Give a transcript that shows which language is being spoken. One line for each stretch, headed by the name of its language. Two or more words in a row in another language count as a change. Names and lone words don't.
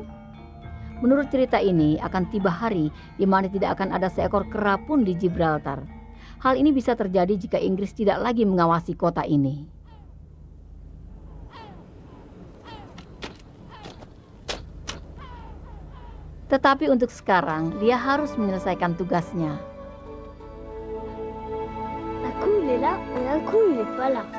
Indonesian: Menurut cerita ini akan tiba hari di mana tidak akan ada seekor kera pun di Gibraltar. Hal ini bisa terjadi jika Inggris tidak lagi mengawasi kota ini. Tetapi untuk sekarang, dia harus menyelesaikan tugasnya.
French: Un coup il est là et un coup il est pas là.